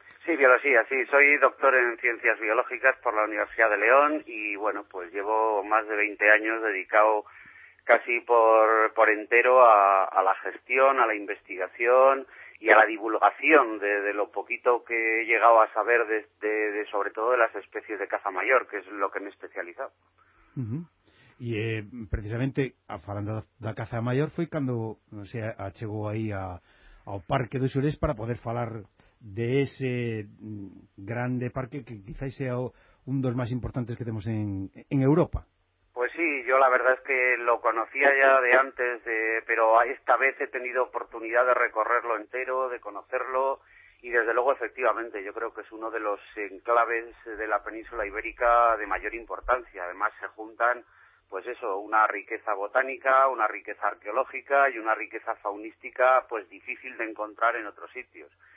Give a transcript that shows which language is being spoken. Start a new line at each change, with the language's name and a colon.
Spanish: Sí,
Galician: bioloxía,
Spanish: sí, soy doctor en ciencias biológicas por la Universidad de León y bueno, pues llevo más de 20 años dedicado casi por entero a la gestión, a la investigación y a la divulgación de lo poquito que he llegado a saber de sobre todo de las especies de caza mayor, que es lo que me he especializado.
Galician: Uh-huh.
Spanish: Y precisamente,
Galician: falando da caza mayor, foi cando se achegou aí ao Parque do Xurés para poder falar de ese grande parque que
Spanish: quizás sea
Galician: un dos máis importantes que temos en Europa.
Spanish: Pues sí, yo la verdad es que lo conocía ya de antes, pero esta vez he tenido oportunidad de recorrerlo entero, de conocerlo, y desde luego, efectivamente, yo creo que es uno de los enclaves de la península ibérica de mayor importancia. Además, se juntan, pues eso, una riqueza botánica, una riqueza arqueológica y una riqueza faunística, pues difícil de encontrar en otros sitios.